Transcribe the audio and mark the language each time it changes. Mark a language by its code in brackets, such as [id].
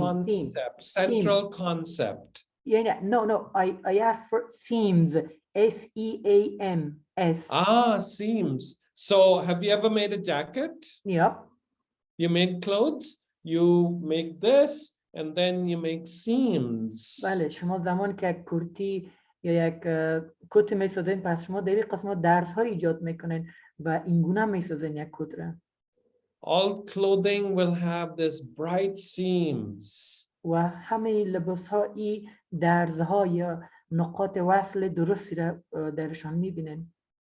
[en] concept, central concept. Yeah, no, I asked for seams, S-E-A-M-S. Ah, seams. So have you ever made a jacket? Yep. You made clothes, you make this, and then you make seams. [fa] بله شما زمان که یک کرتی یا یک کت میسازین پس شما در این قسمت درس ها ایجاد میکنین و اینگونه میسازین یک کت را. [en] All clothing will have this bright seams. [fa] و همه لباس ها ای درز ها یا نقاط وصل درستی را درشان میبینین.